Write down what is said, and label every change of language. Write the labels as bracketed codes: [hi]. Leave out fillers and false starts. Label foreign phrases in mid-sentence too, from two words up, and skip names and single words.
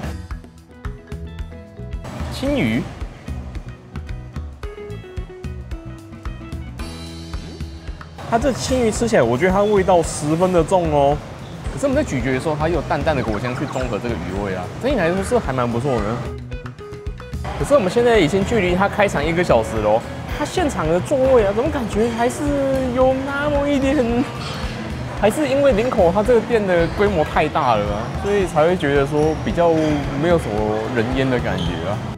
[zh] 青魚，它這青魚吃起來，我覺得它味道十分的重哦。可是我們在咀嚼的時候，它又有淡淡的果香去中和這個魚味啊，整體來說是還蠻不錯的。可是我們現在已經距離它開場1個小時了，它現場的座位啊，怎麼感覺還是有那麼一點？還是因為林口它這個店的規模太大了啊，所以才會覺得說比較沒有什麼人煙的感覺啊。